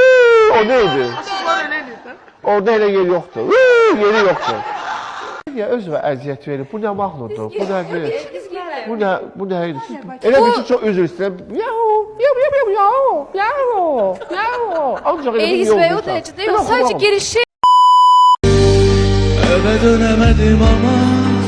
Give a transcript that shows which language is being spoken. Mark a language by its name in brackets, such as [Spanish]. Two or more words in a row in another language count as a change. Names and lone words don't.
[Azerbaijani] O neydi? Orada elə yer yoxdur. Yeri yoxdur. Ya özünə əziyyət verir. Bu nə mahnıdır? Bu nədir? Bu nə idi? Elə bir şey çox üzr istəyirəm. Ancaq elə bir yol [Turkish] o derece değil. Sadece girişi. Eve dönemedim ama